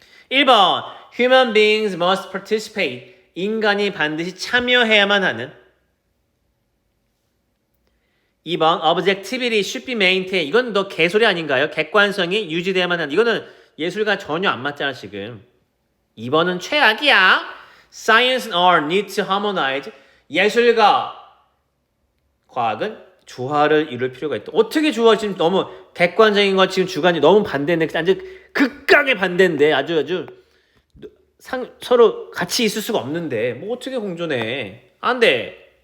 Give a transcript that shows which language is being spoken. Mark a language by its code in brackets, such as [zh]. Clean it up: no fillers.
[ko] 1번 [en] Human beings must participate. [ko] 인간이 반드시 참여해야만 하는. 2번 [en] Objectivity should be maintained. [ko] 이건 너 개소리 아닌가요? 객관성이 유지돼야만 하는. 이거는 예술가 전혀 안 맞잖아 지금. 2번은 최악이야. [en] Science and art need to harmonize. [ko] 예술가 과학은 조화를 이룰 필요가 있다. 어떻게 조화? 지금 너무 객관적인 거 지금 주관이 너무 반대인데, 아주 극강의 반대인데, 아주 서로 같이 있을 수가 없는데 뭐 어떻게 공존해? 안 돼.